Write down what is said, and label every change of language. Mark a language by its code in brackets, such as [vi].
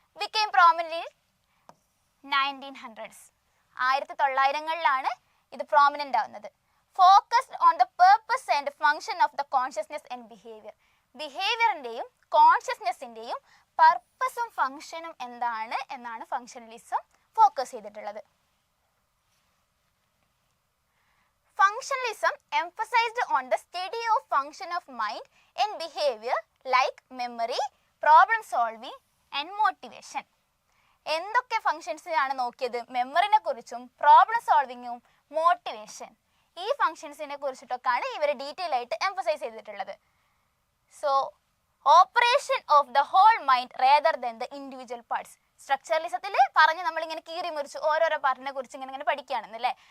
[en] became prominent in 1900s, [ml] 1900കളിലാണ് ഇത് prominent ആവുന്നത്. [en] Focused on the purpose and function of the consciousness and behaviour. [ml] ബിഹേവിയറിൻ്റെയും കോൺഷ്യസ്നെസ്സിൻ്റെയും പർപ്പസും ഫങ്ഷനും എന്താണ് എന്നാണ് functionalism focus ചെയ്തിട്ടുള്ളത്. [en] Functionalism emphasized on the study of function of mind and behavior like memory, problem solving and motivation. [ml] എന്തൊക്കെ ഫങ്ഷൻസിനാണ് നോക്കിയത്? മെമ്മറിനെ കുറിച്ചും problem സോൾവിങ്ങും motivation, ഈ ഫങ്ഷൻസിനെ കുറിച്ചിട്ടൊക്കെയാണ് ഇവർ detail ആയിട്ട് emphasise ചെയ്തിട്ടുള്ളത്. [en] So operation of the whole mind rather than the individual parts. [ml] സ്ട്രക്ചറലിസത്തിൽ പറഞ്ഞ് നമ്മളിങ്ങനെ കീറി മുറിച്ച് ഓരോരോ പാർട്ടിനെ കുറിച്ച് ഇങ്ങനെ പഠിക്കുകയാണെന്നല്ലേ.